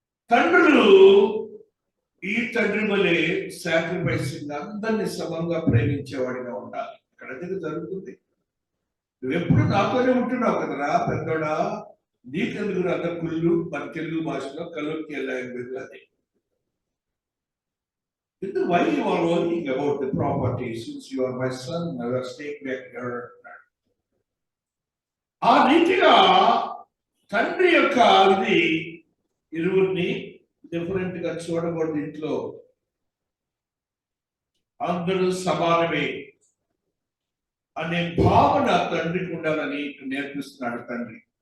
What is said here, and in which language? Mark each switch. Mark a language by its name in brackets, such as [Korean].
[Telugu] తండ్రులు ఈ తండ్రి వలె సాక్రిఫైసింగ్ అందరినీ సమంగా ప్రేమించేవాడిగా ఉండాలి. ఇక్కడ ఎందుకు జరుగుతుంది? నువ్వెప్పుడు నాతోనే ఉంటున్నావు కదరా పెద్దోడా, నీకెందుకు అంత కుళ్ళు. మన తెలుగు భాషలో కలుక్కి లాంగ్వేజ్ అది. [English] Why you are worrying about the property since you are my son? Never take back your. [Telugu] ఆ రీతిగా తండ్రి యొక్క ఇది ఇరువురిని డిఫరెంట్ గా చూడకూడదు. ఇంట్లో అందరూ సమానమే అనే భావన తండ్రికి ఉండాలని నేర్పిస్తున్నాడు తండ్రి.